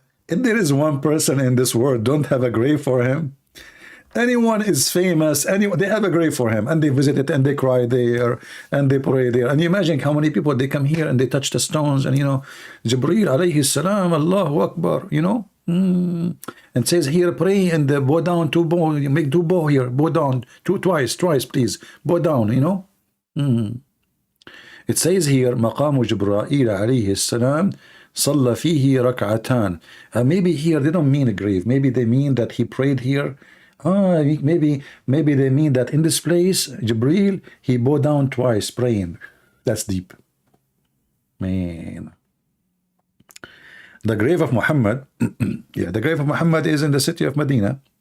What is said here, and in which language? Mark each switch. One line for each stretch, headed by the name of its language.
English: If there is one person in this world don't have a grave for him, anyone is famous, anyone, they have a grave for him, and they visit it, and they cry there, and they pray there. And you imagine how many people, they come here and they touch the stones, and, you know, Jibreel alayhi salam, Allahu Akbar, you know, and says here, pray and bow down, you make two bow here, bow down, twice, please, bow down, you know.
Arabic: It says here, مقام جبرائيل عليه السلام صلى فيه ركعتان.
English: Maybe here they don't mean a grave. Maybe they mean that he prayed here. Maybe they mean that in this place, Jibreel, he bowed down twice praying. That's deep. Man. The grave of Muhammad, yeah, the grave of Muhammad is in the city of Medina.